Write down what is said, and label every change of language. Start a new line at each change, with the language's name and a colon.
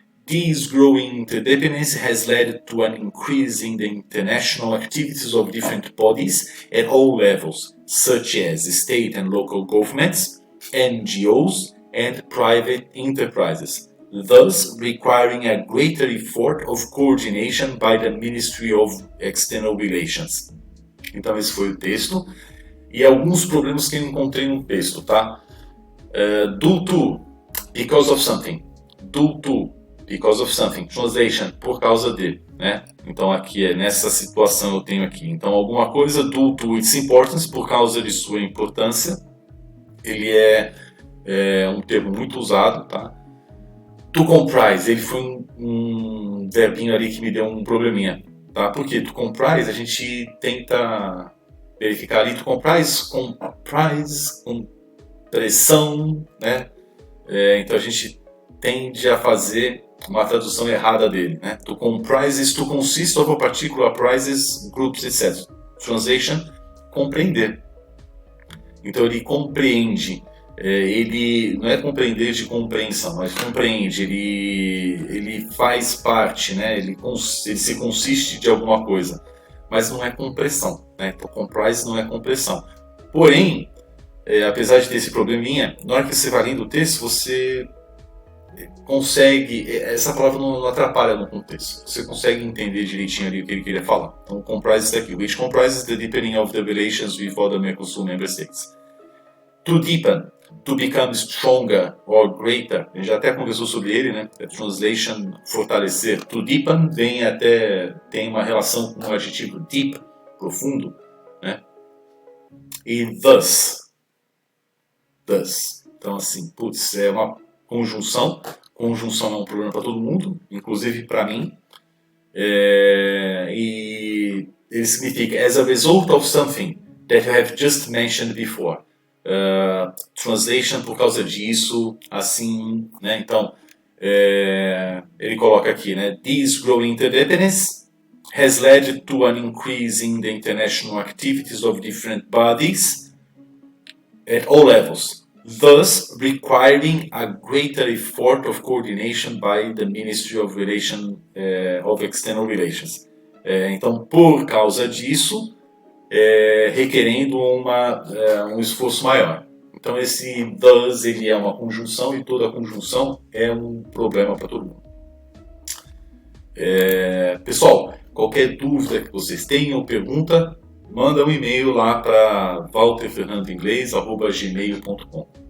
English: This growing interdependence has led to an increase in the international activities of different bodies at all levels, such as state and local governments, NGOs, and private enterprises, thus requiring a greater effort of coordination by the Ministry of External Relations.
Portuguese: Então esse foi o texto. E alguns problemas que eu encontrei no texto, tá?
English: Due to, because of something. Due to, because of something.
Portuguese: Translation, por causa de, né? Então aqui nessa situação eu tenho aqui. Então alguma coisa
English: due to its importance,
Portuguese: por causa de sua importância. Ele é um termo muito usado, tá? To comprise, ele foi um verbinho ali que me deu um probleminha, tá? Porque to comprise a gente tenta verificar ali, to comprise, compressão, né? Então a gente tende a fazer uma tradução errada dele, né?
English: To comprise is to consist of a particular prizes, groups, etc.
Portuguese: Translation, compreender. Então ele compreende. Ele não é compreender de compreensão, mas compreende, ele faz parte, né? Ele se consiste de alguma coisa, mas não é compressão, né? Então, comprise não é compressão. Porém, apesar de ter esse probleminha, na hora que você vai lendo o texto, você consegue, essa palavra não atrapalha no contexto, você consegue entender direitinho ali o que ele queria falar. Então, comprise está aqui,
English: which comprises the deepening of the relations with other Mercosur member states. To deepen, to become stronger or greater,
Portuguese: a gente já até conversou sobre ele, né? Translation, fortalecer. To deepen tem uma relação com o adjetivo deep, profundo, né? E thus. Então assim, putz, é uma conjunção. Conjunção é um problema para todo mundo, inclusive para mim.
English: E ele significa as a result of something that you have just mentioned before.
Portuguese: Translation por causa disso, assim, né? Então ele coloca aqui, né?
English: This growing interdependence has led to an increase in the international activities of different bodies at all levels, thus requiring a greater effort of coordination by the Ministry of External Relations.
Portuguese: Então, por causa disso, requerendo um esforço maior. Então esse thus ele é uma conjunção e toda conjunção é um problema para todo mundo. Pessoal, qualquer dúvida que vocês tenham ou pergunta, manda um e-mail lá para walterfernandoinglês@gmail.com.